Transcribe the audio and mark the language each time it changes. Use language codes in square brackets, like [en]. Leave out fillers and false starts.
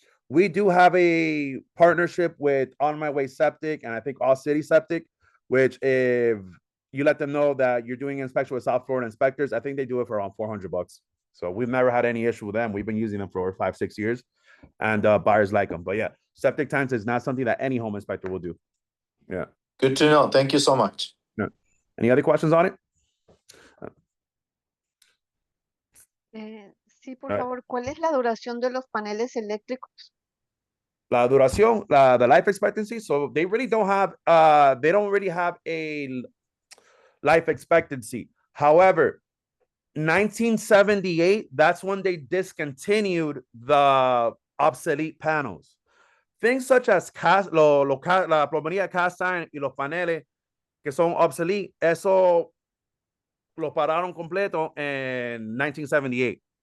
[en] We do have a partnership with On My Way Septic and I think All City Septic, which if you let them know that you're doing inspection with South Florida inspectors, I think they do it for around 400 bucks. So we've never had any issue with them. We've been using them for over 5-6 years, and buyers like them. But yeah, septic tanks is not something that any home inspector will do. Yeah. Good to know. Thank you so much. No. Any other questions on it? [es] Sí, por favor, ¿cuál es la duración de los paneles eléctricos? La duración, [en] the life expectancy. So they really don't have they don't really have a life expectancy. However, 1978, that's when they discontinued the obsolete panels. Things such as [es] la plomería [en] cast iron [es] y los paneles que son obsolete, eso lo pararon completo en 1978.